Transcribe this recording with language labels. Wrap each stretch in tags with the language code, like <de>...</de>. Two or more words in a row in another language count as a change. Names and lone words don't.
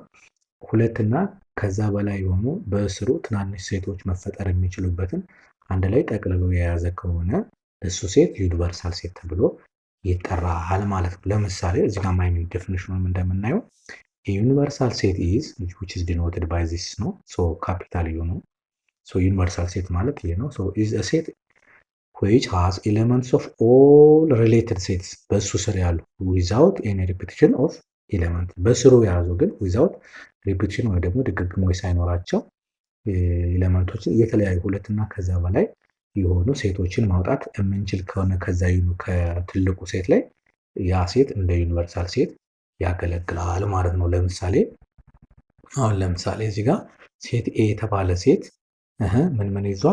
<am>ሁለትና ከዛ በላይ የሆኑ በስሩ ትናንሽ ሴቶች መፈጠር የሚችሉበትን አንድ ላይ ጠቅልሎ የያዘ ከሆነ እሱ ሴት ዩኒቨርሳል ሴት ተብሎ ይጠራል ማለት ነው። ለምሳሌ እዚህ ጋር ማይኒንግ ዴፊኒሽኑን እንደምናየው ዩኒቨርሳል ሴት ኢዝ</am> <en>which is denoted by this</en> <am>ነው። ካፒታል ዩ ነው። ዩኒቨርሳል ሴት ማለት ይሄ</am> <en>ነው። is a set which has elements of all related sets</en> <am>በሱ ስር ያሉ</am> <en>without any repetition of element</en> <am>በስሩ የያዙ ግን</am> <en>without repetition</en> <am>ወይ ደግሞ ድግግሞች ሳይኖራቸው ኤሌመንቶችን የተለያዩ ሁለትና ከዛ በላይ የሆኑ ሴቶችን ማውጣት የምንችል ከሆነ ከትልቁ ሴት ላይ ያ ሴት እንደ ዩኒቨርሳል ሴት ያገለግላል ማለት ነው። ለምሳሌ እዚህ ጋር ሴት ኤ የተባለ ሴት ምን ይዟል?</am>